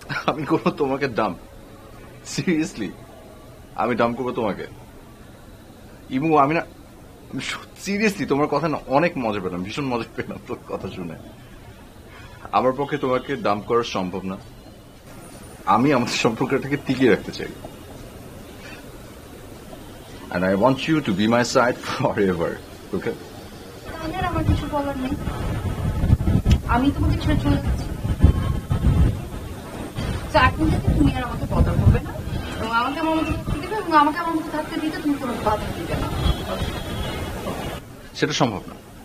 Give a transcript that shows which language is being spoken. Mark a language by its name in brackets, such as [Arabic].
[Bangla] আমি কোনো তোমাকে ডাম্প, সিরিয়াসলি আমি ডাম্প করবো তোমাকে? ইমু আমি না, সিরিয়াসলি তোমার কথা না অনেক মজা পেলাম, ভীষণ মজা পেলাম তোর কথা শুনে। আমার পক্ষে তোমাকে ডাম্প করা সম্ভব না। আমি আমাদের সম্পর্কটাকে টিকিয়ে রাখতে চাই। [English] And I want you to be my side forever. Okay? [Bangla] আমার কিছু বলার নেই, আমি তোমাকে ছেড়ে চলে যাচ্ছি। তো এখন থেকে তুমি আর আমাকে বদল করবে না, এবং আমাকে আমার মতো থাকতে দিবে, এবং আমাকে আমার মতো থাকতে দিতে তুমি কোনো বাধা দিবে না। সেটা সম্ভব না।